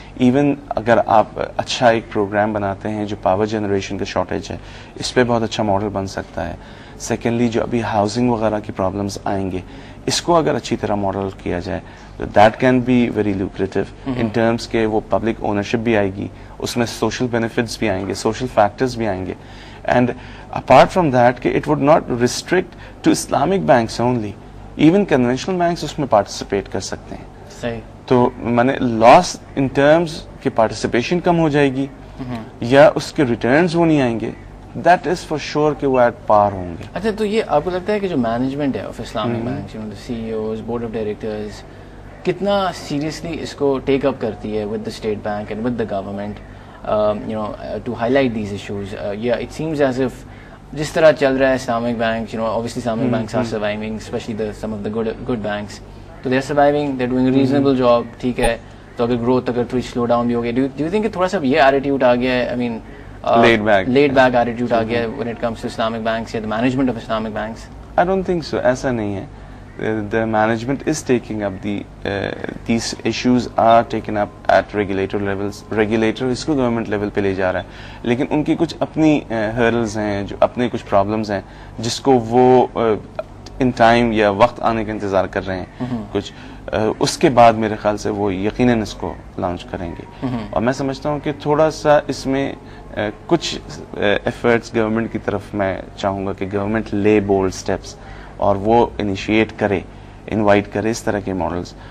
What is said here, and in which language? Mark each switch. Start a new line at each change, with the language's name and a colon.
Urdu: Even اگر آپ اچھا ایک پروگرام بناتے ہیں جو پاور جنریشن کا شارٹیج ہے, اس پہ بہت اچھا ماڈل بن سکتا ہے. سیکنڈلی جو ابھی ہاؤسنگ وغیرہ کی پرابلمس آئیں گے, اس کو اگر اچھی طرح ماڈل کیا جائے تو
English: that can be very lucrative in terms
Urdu: کے وہ پبلک اونرشپ بھی آئے گی, اس میں سوشل بینیفٹس بھی آئیں گے, سوشل فیکٹرز بھی آئیں گے,
English: And apart from that, it would not restrict to Islamic banks only. Even conventional banks
Urdu: اس میں participate کر سکتے ہیں. صحیح. تو میں نے لاس ان ٹرمز کہ پارٹیسپیشن کم ہو جائے گی یا اس کے ریٹرنز وہ نہیں آئیں گے,
English: that is for sure
Urdu: کہ وہ ایٹ پار ہوں گے. اچھا, تو یہ آپ کو لگتا ہے کہ جو
English: Management ہے of Islamic banks, C E Os, board of directors, کتنا seriously اس کو ٹیک اپ کرتی ہے with the state bank and with the government to highlight these issues? یا it seems as if
Urdu: جس طرح چل رہا ہے
English: Islamic bank, obviously Islamic banks are surviving, especially some of the good banks. So they're surviving, they're doing a reasonable job,
Urdu: ٹھیک ہے. تو اگر گروتھ اگر تھوڑی سلو ڈاؤن بھی ہو گیا,
English: do you think
Urdu: کہ تھوڑا سا یہ ایٹیٹیوڈ آ گیا ہے,
English: I mean laid back attitude آ گیا ہے when it comes to Islamic banks یا the management of Islamic banks? I don't think so.
Urdu: ایسا نہیں ہے.
English: The management is taking up these issues are taken up at regulator levels.
Urdu: Regulator اس کو government level پہ لے جا رہا ہے, لیکن ان کی کچھ اپنی hurdles ہیں, جو اپنے کچھ problems ہیں جس کو وہ ان ٹائم یا وقت آنے کا انتظار کر رہے ہیں کچھ, اس کے بعد میرے خیال سے وہ یقیناً اس کو لانچ کریں گے. اور میں سمجھتا ہوں کہ تھوڑا سا اس میں کچھ ایفرٹس گورنمنٹ کی طرف میں چاہوں گا کہ گورنمنٹ لے بولڈ اسٹیپس اور وہ انیشیٹ کرے, انوائٹ کرے اس طرح کے ماڈلس.